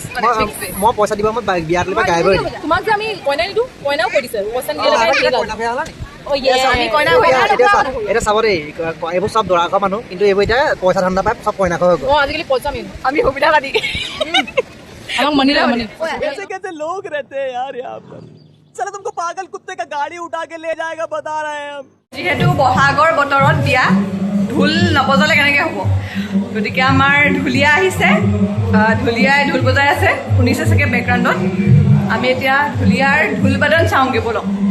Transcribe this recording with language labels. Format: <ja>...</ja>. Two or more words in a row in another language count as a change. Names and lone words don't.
<as>মই পইচা দিব মই বিয়াত লৈ গাই গৈ তোমাক যে আমি কইনা নিদিওঁ কইনাও কৈ দিছে পইচা নিদিলে আমি কইনা হৈ এতিয়া চাব দেই এইবোৰ চব দৰা ঘৰ মানুহ কিন্তু এইবোৰ এতিয়া পইচা ধান্দা পাই চব কইনা ঘৰ হৈ গ'ল আজিকালি পইচা মেইন আমি সুবিধাবাদী আমাক মানিলে মানি</as> <hi>कैसे कैसे लोग रहते हैं यार यहाँ पर चलो तुमको पागल कुत्ते का गाड़ी उठा के ले जाएगा बता रहे हैं हम</hi> <as>যিহেতু বহাগৰ বতৰত বিয়া ঢোল নবজালে কেনেকৈ হ'ব গতিকে আমাৰ ঢুলীয়া আহিছে ঢুলীয়াই ঢোল বজাই আছে শুনিছে চাগে বেকগ্ৰাউণ্ডত আমি এতিয়া ঢুলীয়াৰ ঢোল বাদন চাওঁগৈ ব'লক</as>